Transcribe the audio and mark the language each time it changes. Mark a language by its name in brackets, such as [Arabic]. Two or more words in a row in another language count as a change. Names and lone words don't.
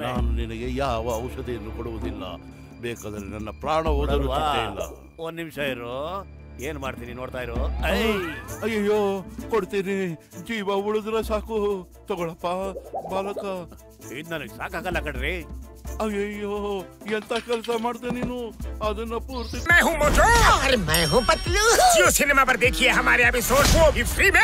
[Kannada] ನಾನು ನಿನಗೆ ಯಾವ ಔಷಧಿಯನ್ನು ಕೊಡುವುದಿಲ್ಲ. ಬೇಕಾದ್ರೆ ನನ್ನ ಪ್ರಾಣ ಹೋದರೂ ಇಲ್ಲ. ಒಂದ್ ನಿಮಿಷ ಇರು, ಏನ್ ಮಾಡ್ತೀನಿ ನೋಡ್ತಾ ಇರು. ಅಯ್ಯೋ, ಕೊಡ್ತೀನಿ. ಜೀವ ಉಳಿದ್ರೆ ಸಾಕು. ತಗೊಳಪ್ಪ ಬಾಲಕ. ಇದು ನನಗೆ ಸಾಕಾಗಲ್ಲ ಕಣ್ರಿ. ಅಯ್ಯಯ್ಯೋ, ಎಂತ ಕೆಲಸ ಮಾಡ್ದೆ ನೀನು? ಅದನ್ನ ಪೂರ್ತಿ [Hindi] मैं हूँ मोटू और मैं हूँ पतलू। जियो सिनेमा पर देखिए हमारे एपिसोड, वो भी फ्री में।